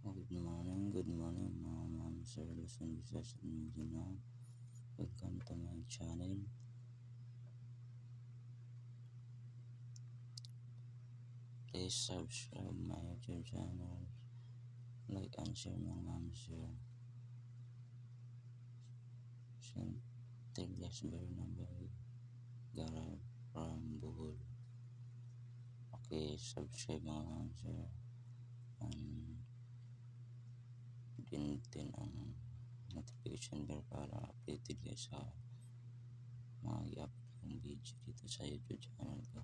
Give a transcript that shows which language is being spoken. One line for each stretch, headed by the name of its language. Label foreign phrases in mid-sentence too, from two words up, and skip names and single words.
English: Good morning mga ma'am, sir, Luzon, Visayas, and Mindanao. Welcome to my channel. Please subscribe my YouTube channel, like and share mga ma'am, sir. Tiglas Bernabay, Garab from Bohol. Okay, subscribe mga ma'am, sir.
Filipino: And pindutin ang
English: notification bell
Filipino: para updated kayo sa mga i-upload ng video dito sa YouTube channel ko.